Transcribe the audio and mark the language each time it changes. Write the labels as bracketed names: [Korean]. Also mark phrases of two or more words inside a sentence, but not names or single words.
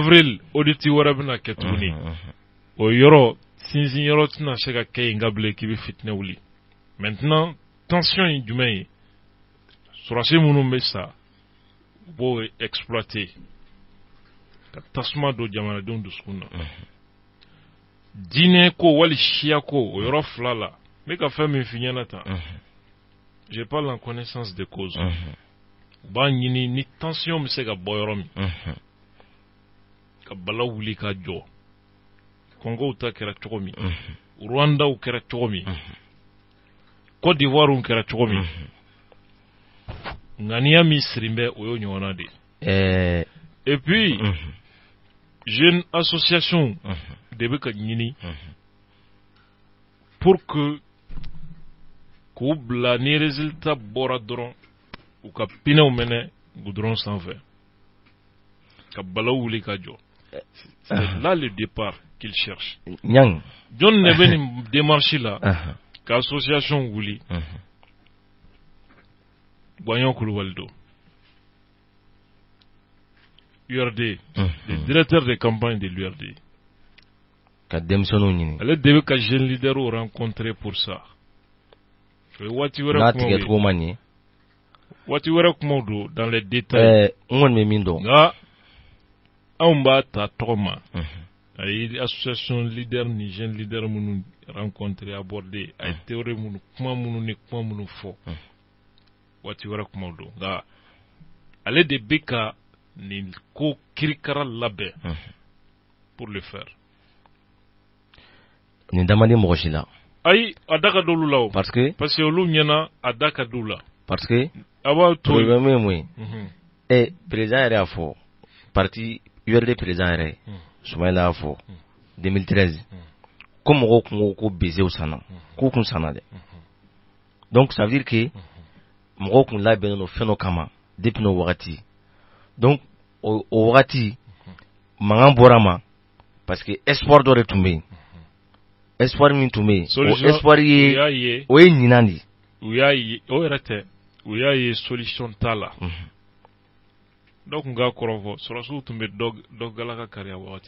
[Bambara] avril audit wɛrɛ bɛna kɛ tuguni o yɔrɔ sinsin yɔrɔ tɛna se ka kɛ yen ka bilen k'i bɛ fitinɛ wuli maintenant tension ye jumɛn ye sɔrɔdasi minnu bɛ sa u b'o exploiter ka tasuma don jamanadenw dusukun na diinɛ ko wali siya ko o yɔrɔ fila la n bɛ ka fɛn min f'i ɲɛna tan [French] je parle en connaissance de cause [Bambara] u b'a ɲini ni tension bɛ se ka bɔ yɔrɔ min ka bala wuli ka jɔ Congo ta kɛra cogo min Rwanda kɛra cogo min Côte d'Ivoire kɛra cogo min ŋaniya min sirin bɛ o y'o ɲɔgɔnna de [French] et puis jeune association [Bambara] de bɛ ka ɲini [French] pour que [Bambara] k'u bila ni résultat bɔra dɔrɔn u ka pinɛw mɛnɛ goudron sanfɛ ka balaw wuli ka jɔ [French] c'est là le départ qu'il cherche [Bambara] Nyang John ne bɛ nin démarche la ka association wuli Boyan Kulubali don URD [French] le directeur de campagne de l'URD [Bambara] ka denmisɛnninw ɲini ale de bɛ ka [French] jeune leader [Bambara] rencontrer [French] pour ça [Bambara] waati wɛrɛ n'a tigɛcogo ma ɲɛ waati wɛrɛ kumaw don [French] dans les détails [Bambara] n kɔni bɛ min dɔn nka anw b'a ta tɔgɔ ma a ye association leader ni [French] jeune leader [Bambara] minnu rencontrer aborder a ye théorie minnu kuma minnu fɔ waati wɛrɛ kumaw don nka ale de bɛ ka nin ko kirikara labɛn [French] pour le faire [Bambara] nin damani mɔgɔ si la ayi a da ka d'olu la o [French] parce que [Bambara] olu ɲɛna a da ka d'u la [French] parce que [Bambara] a b'a to problème ye mun ye président yɛrɛ y'a fɔ parti URD président yɛrɛ Soumaïla y'a fɔ 2013 ko mɔgɔw kun ko besew sanna k'u kun sanna dɛ [French] donc ça veut dire que [Bambara] mɔgɔw kun labɛnnen don fɛn dɔ kama depuis n'o wagati donc o wagati mankan bɔra ma [French] parce que espoir [Bambara] dɔ de tun bɛ yen espoir min tun bɛ yen o espoir ye o ye ɲinan de u y'a ye o yɛrɛ tɛ u y'a ye solution t'a la dɔw tun k'a kɔrɔfɔ sɔrɔsiw tun bɛ dɔ galaka kari a wagati